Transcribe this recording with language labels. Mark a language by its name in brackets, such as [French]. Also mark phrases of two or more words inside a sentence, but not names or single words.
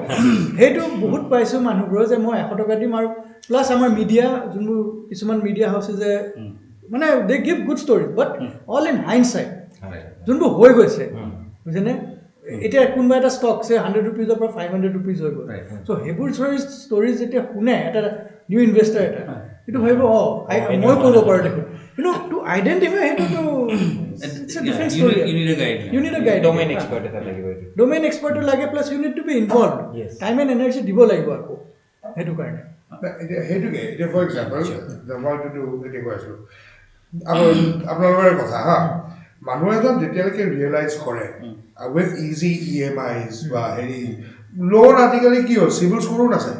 [Assamese] সেইটো বহুত পাইছোঁ মানুহবোৰৰ যে মই 100 টকা দিম, আৰু প্লাছ আমাৰ মিডিয়া যোনবোৰ কিছুমান [English] media houseএ [Assamese] যে মানে [English] they give good story, but all in hindsight [Assamese] যোনবোৰ হৈ গৈছে, বুজিছেনে? এতিয়া কোনোবা এটা ষ্টক চে 100 ৰুপিজৰ পৰা 500 ৰুপিজ হৈ গ'ল, চ' সেইবোৰ ষ্টৰিজ যেতিয়া শুনে এটা [English] new investor [Assamese] এটা, সেইটো ভাবিব মই কৰিব পাৰোঁ দেখোন, কিন্তু [English] to identify [Assamese] সেইটোতো [English] you need a guide, domain expert [Assamese] এটা লাগিব, [English] domain expert [Assamese] লাগে, প্লাছ [English] you need to be involved, time and energy [Assamese] দিব লাগিব আকৌ সেইটো কাৰণে। সেইটোকে এতিয়া [English] for example [Assamese] মইতো এতিয়া কৈ আছিলোঁ আপোনালোকৰ কথা হা, মানুহ এজন যেতিয়ালৈকে ৰিয়েলাইজ কৰে [English] with easy EMIs [Assamese] বা হেৰি লোন, আজিকালি কি হ'ল চিভিল স্ক'ৰো নাচায়।